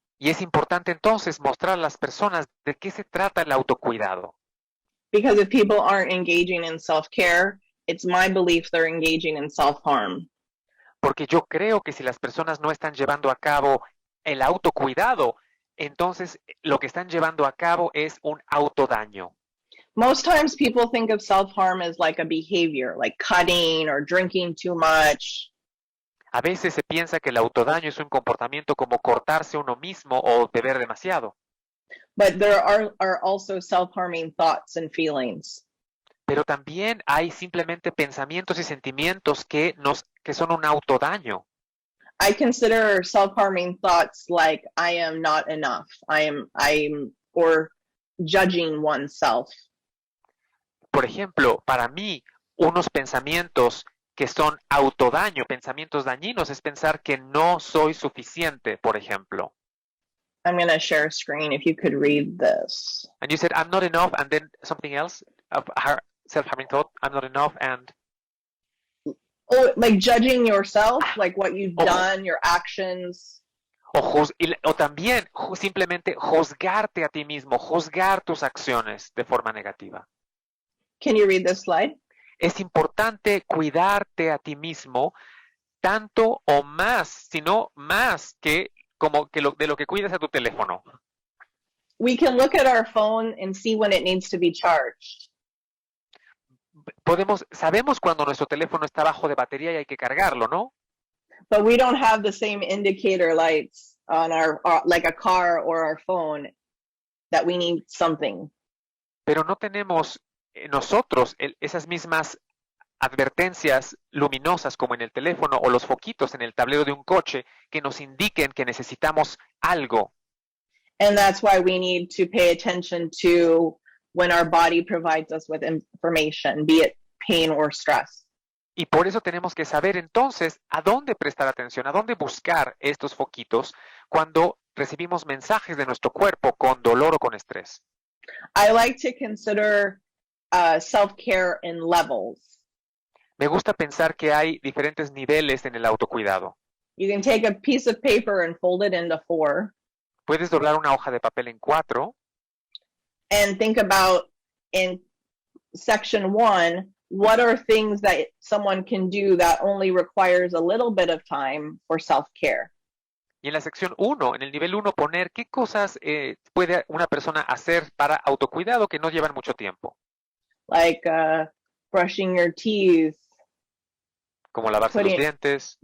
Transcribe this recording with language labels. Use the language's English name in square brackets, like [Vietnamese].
[Spanish] Y es importante entonces mostrar a las personas de qué se trata el autocuidado. [English] Because if people aren't engaging in self-care, it's my belief they're engaging in self-harm. [Spanish] Porque yo creo que si las personas no están llevando a cabo el autocuidado, entonces lo que están llevando a cabo es un autodaño. [English] Most times people think of self-harm as like a behavior, like cutting or drinking too much. [Spanish] A veces se piensa que el autodaño es un comportamiento como cortarse uno mismo o beber demasiado. [English] But there are also self-harming thoughts and feelings. [Spanish] Pero también hay simplemente pensamientos y sentimientos que son un autodaño. [English] I consider self-harming thoughts like I am not enough. I'm or judging oneself. [Spanish] Por ejemplo, para mí, unos pensamientos que son autodaño, pensamientos dañinos, es pensar que no soy suficiente, por ejemplo. [English] I'm going to share a screen if you could read this. And you said, I'm not enough, and then something else, self-harming thought, I'm not enough, and... Oh, like judging yourself, like what you've done, your actions. O también simplemente juzgarte a ti mismo, juzgar tus acciones de forma negativa. Can you read this slide? [Spanish] Es importante cuidarte a ti mismo tanto o más, sino más que de lo que cuidas a tu teléfono. [English] We can look at our phone and see when it needs to be charged. [Spanish] Sabemos cuando nuestro teléfono está bajo de batería y hay que cargarlo, ¿no? [English] But we don't have the same indicator lights on like a car or our phone that we need something. [Spanish] Pero no tenemos nosotros esas mismas advertencias luminosas como en el teléfono o los foquitos en el tablero de un coche que nos indiquen que necesitamos algo. [English] And that's why we need to pay attention to when our body provides us with information, be it pain or stress. [Spanish] Y por eso tenemos que saber entonces a dónde prestar atención, a dónde buscar estos foquitos cuando recibimos mensajes de nuestro cuerpo con dolor o con estrés. [English] I like to consider self-care in levels. [Spanish] Me gusta pensar que hay diferentes niveles en el autocuidado. [English] You can take a piece of paper and fold it into 4. [Spanish] Puedes doblar una hoja de papel en 4 [English] and think about in section 1, what are things that someone can do that only requires a little bit of time for self-care? [Spanish] y en la sección 1, en el nivel 1, poner qué cosas puede una persona hacer para autocuidado que no llevan mucho tiempo. [English] Like brushing your teeth, [Spanish] como lavarse los dientes,